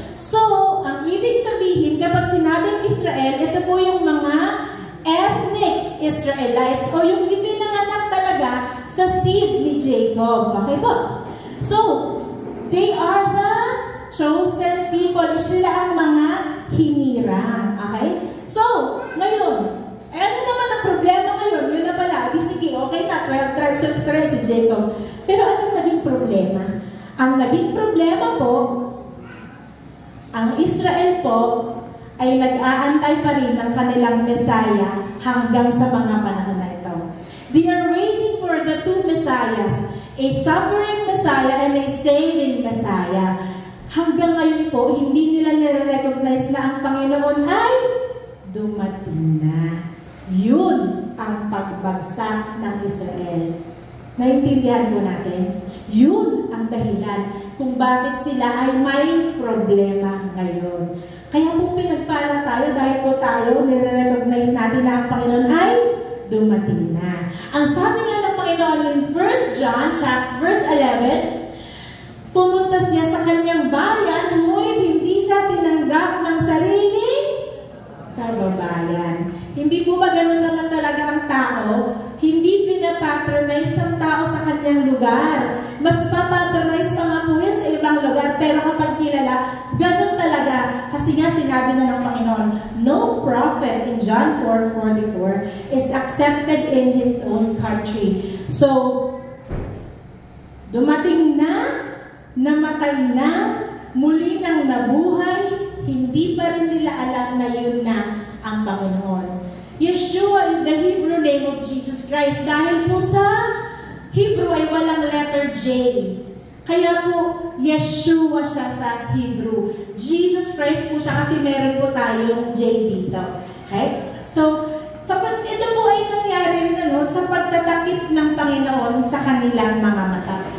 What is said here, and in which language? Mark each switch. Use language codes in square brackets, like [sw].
[tl] So, ang ibig sabihin, kapag sinabing Israel, ito po yung mga ethnic Israelites o yung ipinanganak talaga sa seed ni Jacob. Okay po? [en] So, they are the chosen people. [tl] Sila ang mga hinirang. Okay? So, ngayon, ano naman ang problema ngayon? Yun na pala. Di sige, okay na. [en] 12 tribes of Israel [tl] si Jacob. Pero anong naging problema? Ang naging problema po, ang Israel po ay nag-aantay pa rin ng kanilang Messiah hanggang sa mga panahon na ito. [en] They are waiting for the two Messiahs, a suffering Messiah and a saving Messiah. [tl] Hanggang ngayon po, hindi nila nire-recognize na ang Panginoon ay dumating na. Yun ang pagbagsak ng Israel. Naintindihan po natin? Yun ang dahilan kung bakit sila ay may problema ngayon. Kaya po pinagpala tayo dahil po tayo nire-recognize natin na ang Panginoon ay dumating na. Ang sabi nga ng Panginoon in 1 John verse 11, pumunta siya sa kanyang bayan, ngunit hindi siya tinanggap ng sariling kababayan. Hindi po ba ganun naman talaga ang tao? Hindi pinapatronize ang tao sa kanyang lugar. Mas papatronize pa nga po yan sa ibang lugar. Pero kapag kilala, ganun talaga. Kasi nga sinabi na ng Panginoon, [en] no prophet in John 4:44 is accepted in his own country. [tl] So, dumating na, namatay na, muli nang nabuhay, hindi pa rin nila alam na yun na ang Panginoon. [en] Yeshua is the Hebrew name of Jesus Christ. [tl] Dahil po sa Hebrew ay walang letter J. Kaya po, Yeshua siya sa Hebrew. Jesus Christ po siya kasi meron po tayong J dito. Okay? So, ito po ay nangyari rin sa pagtatakip ng Panginoon sa kanilang mga mata.